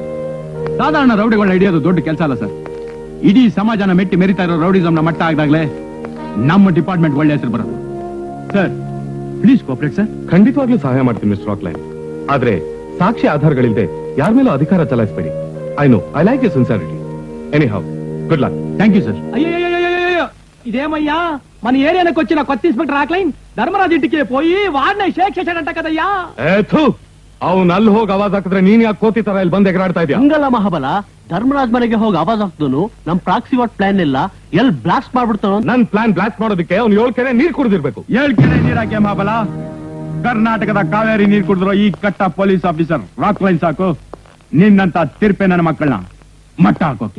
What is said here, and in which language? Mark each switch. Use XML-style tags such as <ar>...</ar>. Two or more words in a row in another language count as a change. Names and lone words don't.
<kn>ಸಾಧಾರಣ ರೌಡಿಗಳನ್ನ ಹಿಡಿಯೋದು ದೊಡ್ಡ ಕೆಲಸ ಅಲ್ಲ ಸರ್. ಇಡೀ ಸಮಾಜನ ಮೆಟ್ಟಿ ಮೆರಿತಾ ಇರೋ ರೌಡಿಸಮ್ನ ಮಟ್ಟ ಆಗದಾಗ್ಲೇ ನಮ್ಮ ಡಿಪಾರ್ಟ್ಮೆಂಟ್ ಒಳ್ಳೆ ಹೆಸರು ಬರೋದು. ಸರ್,</kn> <en>please cooperate</en> <kn>ಸರ್. ಖಂಡಿತವಾಗ್ಲೂ ಸಹಾಯ ಮಾಡ್ತೀನಿ ಮಿಸ್ಟರ್ ರಾಕ್ಲೈನ್. ಆದ್ರೆ ಸಾಕ್ಷಿ ಆಧಾರಗಳಿಲ್ಲದೆ ಯಾರ ಮೇಲೂ ಅಧಿಕಾರ ಚಲಾಯಿಸಬೇಡಿ.</kn> <en>I like you sincerity. Anyhow, good luck. thank you sir.</en> <te>అయ్యో ఇదేమయ్యా, మన ఏరియాకి వచ్చిన కొత్త ఇన్స్పెక్టర్ రాక్లైన్ ధర్మరాజ్ ఇంటికి పోయి వాడిని షేక్ చేశాడంట కదయ్యా.</te> <kn>ಅವ್ನು ಅಲ್ಲಿ ಹೋಗಿ ಆವಾಜ್ ಹಾಕಿದ್ರೆ ನೀನ್ ಯಾಕೆ ಕೋತಿ ತರ ಇಲ್ಲಿ ಬಂದ್ ಎಗರಾಡ್ತಾ ಇದೆಯಾ? ಹಂಗಲ್ಲ ಮಹಾಬಲ, ಧರ್ಮರಾಜ್ ಮನೆಗೆ ಹೋಗಿ ಆವಾಜ್ ಹಾಕ್ದನು ನಮ್ ಪ್ರಾಕ್ಸಿ ವಾಟ್ ಪ್ಲಾನ್ ಇಲ್ಲ ಎಲ್ ಬ್ಲಾಸ್ಟ್ ಮಾಡ್ಬಿಡ್ತಾನ. ನನ್ ಪ್ಲಾನ್ ಬ್ಲಾಸ್ಟ್ ಮಾಡೋದಕ್ಕೆ ಅವ್ನು 7 ಕೆರೆ ನೀರ್ ಕುಡಿದಿರ್ಬೇಕು. 7 ಕೆರೆ ನೀರ್ ಹಾಕಿ ಮಹಾಬಲ. ಕರ್ನಾಟಕದ ಕಾವೇರಿ ನೀರ್ ಕುಡಿದ್ರು ಈ ಕಟ್ಟ</kn> <en>police officer</en> <kn>ರಾಕ್ಲೈನ್ ಸಾಕು ನಿನ್ನಂತ ತಿರ್ಪೆ ನನ್ನ ಮಕ್ಕಳನ್ನ ಮಟ್ಟ ಹಾಕೋಕೆ.</kn>